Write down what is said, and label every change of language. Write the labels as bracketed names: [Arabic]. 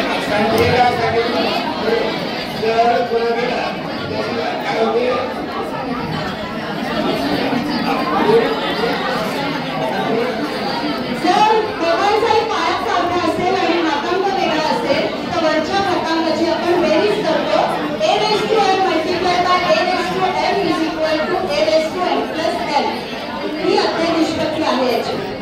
[Marathi] संख्येला जर गुणविला काय होते जर दोघांचाही पायात सारखा असेल आणि घातांक वेगळा असेल तर वरच्या घातांकाची आपण बेरीज करतो. [English] a raised to n multiplied by a raised to m is equal to a raised to n plus n. [Marathi] ही अध्ययन निष्पत्ती आहे याची.